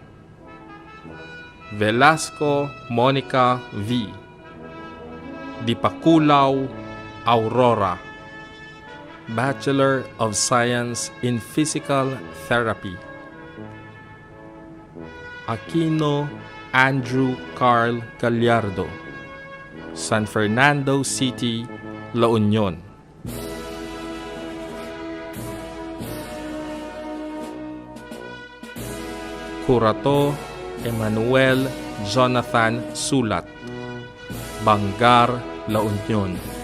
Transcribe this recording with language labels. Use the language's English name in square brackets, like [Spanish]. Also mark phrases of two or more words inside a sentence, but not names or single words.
[English] Velasco Monica V. Dipakulaw, Aurora. Bachelor of Science in Physical Therapy. Aquino Andrew Carl Gallardo, San Fernando City, La Union. Curato Emmanuel Jonathan Sulat, Bangar, La Union.